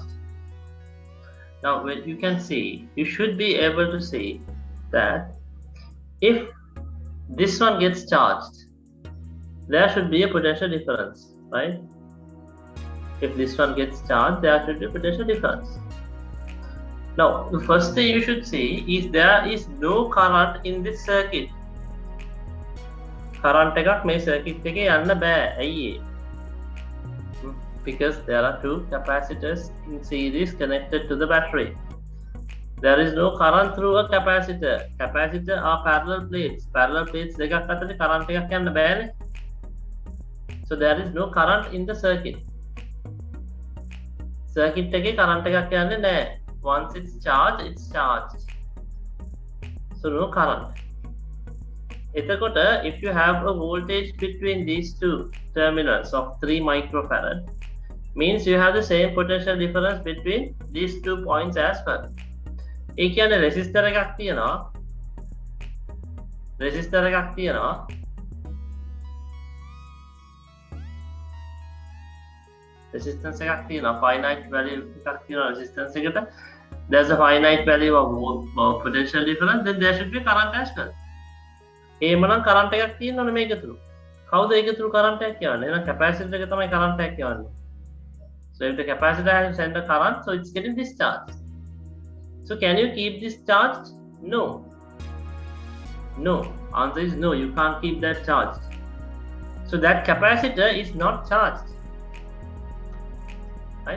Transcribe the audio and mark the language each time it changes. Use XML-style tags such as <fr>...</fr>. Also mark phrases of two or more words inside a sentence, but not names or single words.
<en>Now, when you can see, you should be able to see that if this one gets charged, there should be a potential difference, right? If this one gets charged, there should be a potential difference. Now, the first thing you should see is there is no current in this circuit.</en> <si>Current එකක් මේ circuit එකේ යන්න බෑ. ඇයි?</si> <en>Because there are 2 capacitors in series connected to the battery. There is no current through a capacitor. Capacitor are parallel plates. Parallel plates</en> <si>දෙකක් අතරේ current එකක් යන්න බෑනේ.</si> <en>So there is no current in the circuit.</en> <si>Circuit එකේ current එකක් යන්නේ නැහැ.</si> <en>Once it's charged, it's charged. So no current. If you have a voltage between these 2 terminals of 3 microfarad, means you have the same potential difference between these 2 points as well.</en> <si>ඒ කියන්නේ resistor එකක් තියෙනවා. resistor එකක් තියෙනවා. resistance එකක් තියෙනවා.</si> <en>finite value</en> <si>එකක් තියෙනවා resistance එකට.</si> <en>There's a finite value of potential difference, then there should be current as well.</en> <si>එහෙමනම් current එකක් තියෙන්න ඕනේ මේක තුරු. කවුද ඒක තුරු current එකක් යවන්නේ? එහෙනම් capacitor එක තමයි current එකක් යවන්නේ.</si> <en>So if the capacitor has sent a current, so it's getting discharged. So can you keep this charged? No. No. Answer is no. You can't keep that charged. So that capacitor is not charged. Right?</en>